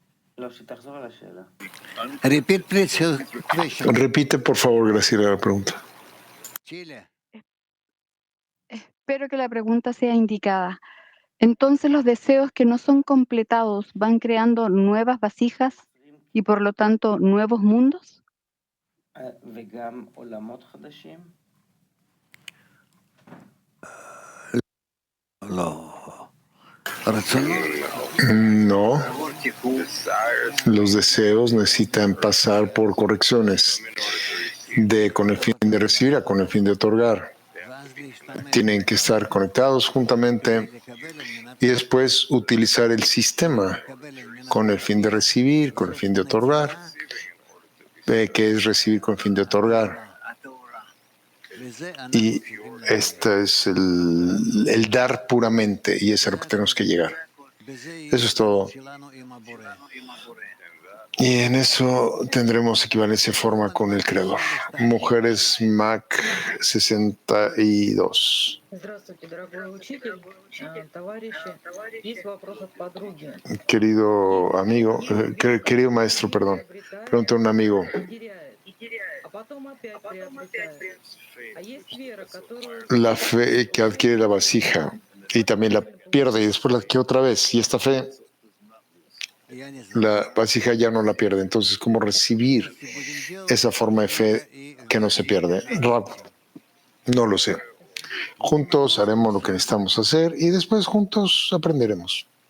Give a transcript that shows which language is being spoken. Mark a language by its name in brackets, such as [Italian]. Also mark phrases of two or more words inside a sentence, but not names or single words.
[English] Repeat, please, your question. [Spanish] Repite, por favor, Graciela, la pregunta. Chile. Espero que la pregunta sea indicada. Entonces los deseos que no son completados van creando nuevas vasijas y por lo tanto nuevos mundos. [Hebrew] לא. רצונות [Spanish] No, los deseos necesitan pasar por correcciones con el fin de recibir a con el fin de otorgar. Tienen que estar conectados juntamente y después utilizar el sistema con el fin de recibir, con el fin de otorgar, que es recibir con el fin de otorgar. Y este es el dar puramente, y es a lo que tenemos que llegar. Eso es todo. Y en eso tendremos equivalencia forma con el Creador. Mujeres Mac 62. [Russian] Здравствуйте, дорогой учитель, товарищи. Есть вопрос от подруги. [Spanish] Querido amigo, querido maestro, perdón. Pregunta a un amigo. [Russian] А потом опять приобретает. А есть вера, которую... [Spanish] La fe que adquiere la vasija y también la pierde y después la adquiere otra vez. Y esta fe, la vasija ya no la pierde. Entonces, ¿cómo recibir esa forma de fe que no se pierde? Rab, no lo sé. Juntos haremos lo que necesitamos hacer y después juntos aprenderemos.